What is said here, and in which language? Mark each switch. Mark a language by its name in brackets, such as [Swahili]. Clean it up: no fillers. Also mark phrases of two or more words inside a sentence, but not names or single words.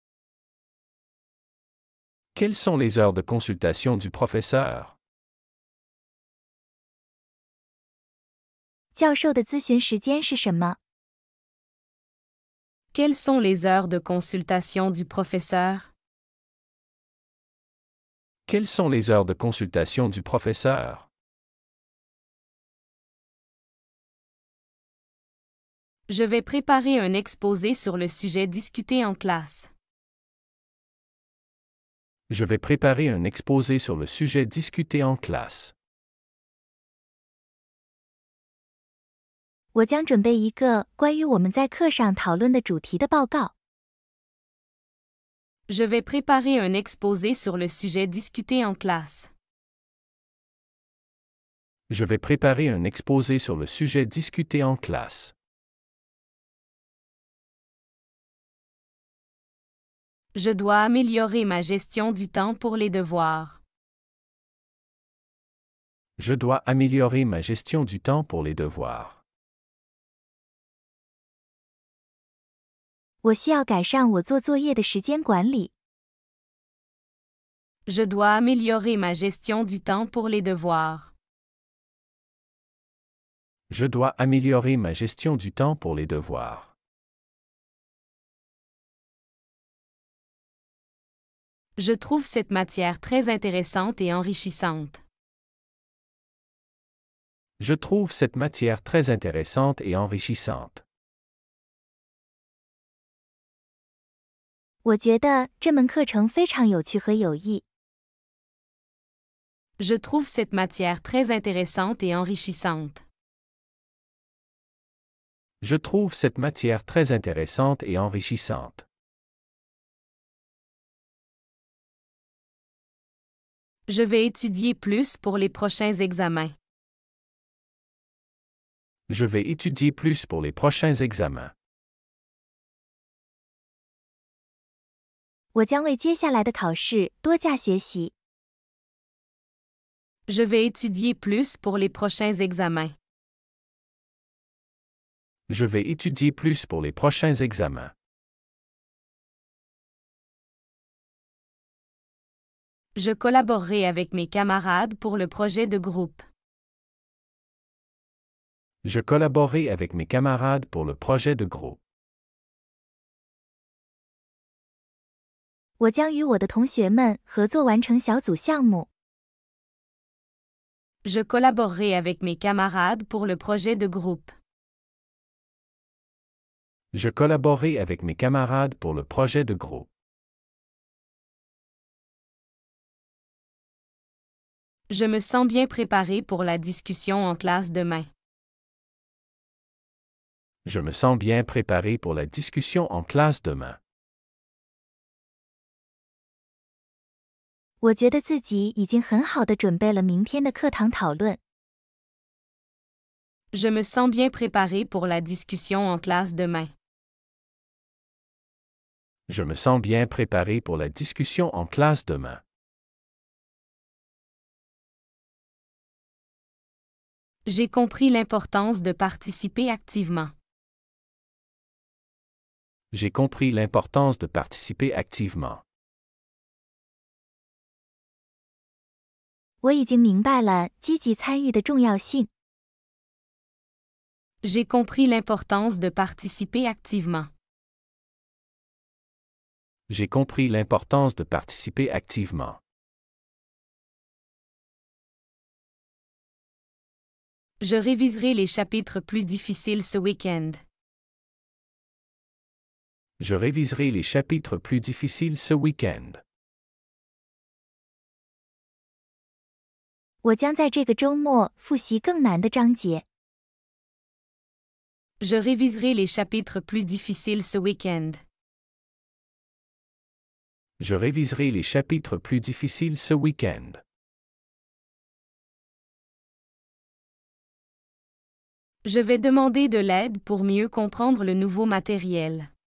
[French] Quelles sont les heures de consultation du professeur? [Chinese] 教授的咨询时间是什么？ [French] Quelles sont les heures de consultation du professeur? Quelles sont les heures de consultation du professeur? Je vais préparer un exposé sur le sujet discuté en classe. Je vais préparer un exposé sur le sujet discuté en classe. [Chinese] 我将准备一个关于我们在课上讨论的主题的报告。 [French] Je vais préparer un exposé sur le sujet discuté en classe. Je vais préparer un exposé sur le sujet discuté en classe. Je dois améliorer ma gestion du temps pour les devoirs. Je dois améliorer ma gestion du temps pour les devoirs. [Chinese] 我需要改善我做作业的时间管理。 [French] Je dois améliorer ma gestion du temps pour les devoirs. Je dois améliorer ma gestion du temps pour les devoirs. Je trouve cette matière très intéressante et enrichissante. Je trouve cette matière très intéressante et enrichissante. [Chinese] 我觉得这门课程非常有趣和有益。 [French] Je trouve cette matière très intéressante et enrichissante. Je trouve cette matière très intéressante et enrichissante. Je vais étudier plus pour les prochains examens. Je vais étudier plus pour les prochains examens. [Chinese] 我将为接下来的考试多加学习。 [French] Je vais étudier plus pour les prochains examens. Je vais étudier plus pour les prochains examens. Je collaborerai avec mes camarades pour le projet de groupe. Je collaborerai avec mes camarades pour le projet de groupe. [Chinese] 我将与我的同学们合作完成小组项目。 [French] Je collaborerai avec mes camarades pour le projet de groupe. Je collaborerai avec mes camarades pour le projet de groupe. Je me sens bien préparé pour la discussion en classe demain. Je me sens bien préparé pour la discussion en classe demain. [Chinese] 我觉得自己已经很好地准备了明天的课堂讨论。 [French] Je me sens bien préparé pour la discussion en classe demain. Je me sens bien préparé pour la discussion en classe demain. J'ai compris l'importance de participer activement. J'ai compris l'importance de participer activement. [Chinese] 我已经明白了积极参与的重要性。 [French] J'ai compris l'importance de participer activement. J'ai compris l'importance de participer activement. Je réviserai les chapitres plus difficiles ce week-end. Je réviserai les chapitres plus difficiles ce week-end. [Chinese] 我将在这个周末复习更难的章节。 [French] Je réviserai les chapitres plus difficiles ce week-end. Je réviserai les chapitres plus difficiles ce week-end. Je vais demander de l'aide pour mieux comprendre le nouveau matériel.